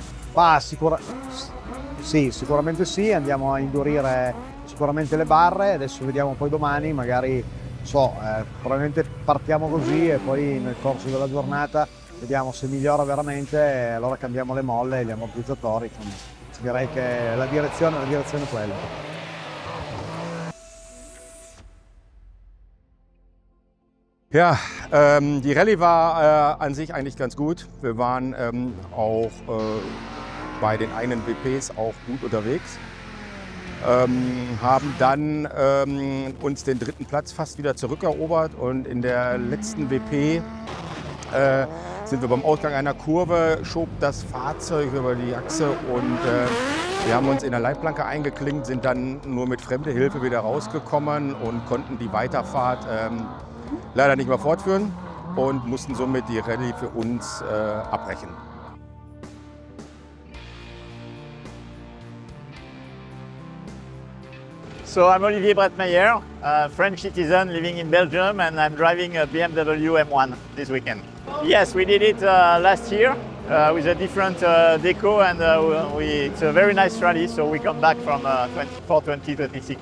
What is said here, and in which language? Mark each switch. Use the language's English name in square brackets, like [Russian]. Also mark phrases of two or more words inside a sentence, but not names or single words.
[Italian] Ma sì, sicuramente sì, andiamo a indurire sicuramente le barre, adesso vediamo poi domani, magari probabilmente partiamo così e poi nel corso della giornata vediamo se migliora veramente, allora cambiamo le molle e gli ammortizzatori. Direi che la direzione è quella. [German] Ja, die Rallye war an sich eigentlich ganz gut. Wir waren auch bei den eigenen WPs auch gut unterwegs. Haben dann uns den 3. Platz fast wieder zurückerobert und in der letzten WP sind wir beim Ausgang einer Kurve, schob das Fahrzeug über die Achse und wir haben uns in der Leitplanke eingeklinkt, sind dann nur mit fremder Hilfe wieder rausgekommen und konnten die Weiterfahrt leider nicht mehr fortführen und mussten somit die Rallye für uns abbrechen. [English] So I'm Olivier Bretmeyer, a French citizen living in Belgium, and I'm driving a BMW M1 this weekend. Yes, we did it last year with a different deco, and it's a very nice rally, so we come back for 2026.